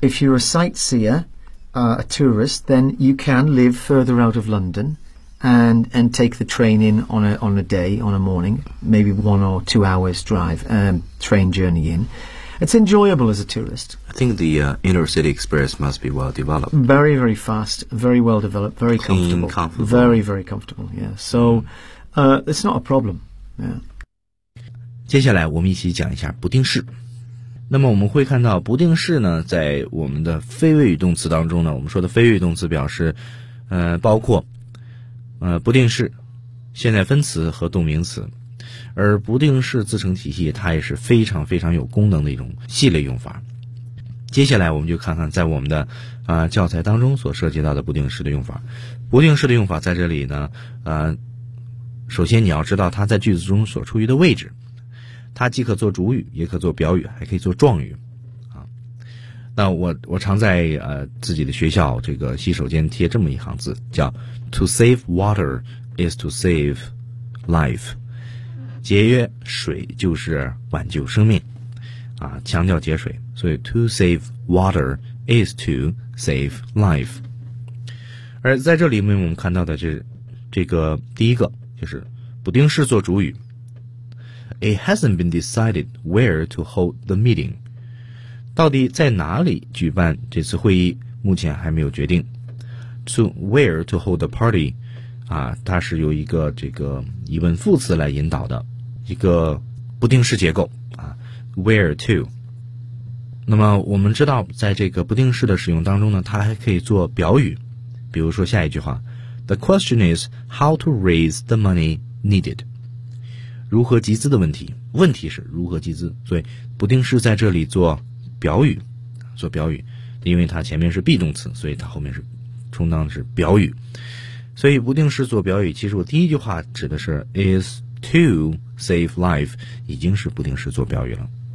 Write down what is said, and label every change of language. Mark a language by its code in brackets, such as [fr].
[en] If you're a sightseer, a tourist, then you can live further out of London and take the train in on a day, on a morning, maybe 1 or 2 hours drive, train journey in. It's enjoyable as a tourist. I think the inner city express must be well developed. Very, very fast, very well developed, very clean, comfortable. Very, very comfortable, yeah. So it's not a problem, yeah. [zh] 接下来我们一起讲一下不定式。那么我们会看到不定式呢，在我们的非谓语动词当中呢，我们说的非谓语动词表示包括不定式、现在分词和动名词。而不定式自成体系它也是非常非常有功能的一种系列用法。接下来我们就看看在我们的教材当中所涉及到的不定式的用法。不定式的用法在这里呢，首先你要知道它在句子中所处于的位置，它既可做主语，也可做表语，还可以做状语啊。那我常在自己的学校这个洗手间贴这么一行字，叫 [en] To save water is to save life， [zh] 节约水就是挽救生命啊，强调节水，所以 To save water is to save life。而在这里面我们看到的这个第一个就是不定式做主语。 [en] It hasn't been decided where to hold the meeting. [zh] 到底在哪里举办这次会议，目前还没有决定。 [en] To where to hold the party, [zh] 啊，它是由一个这个疑问副词来引导的一个不定式结构啊 , [en] where to。 [zh] 那么我们知道在这个不定式的使用当中呢，它还可以做表语。比如说下一句话 [en] ,The question is how to raise the money needed. [zh] 如何集资的问题，问题是如何集资，所以不定式在这里做表语，因为它前面是 be 动词，所以它后面是充当的是表语。所以不定式做表语，其实我第一句话指的是 [en] is to save life， [zh] 已经是不定式做表语了。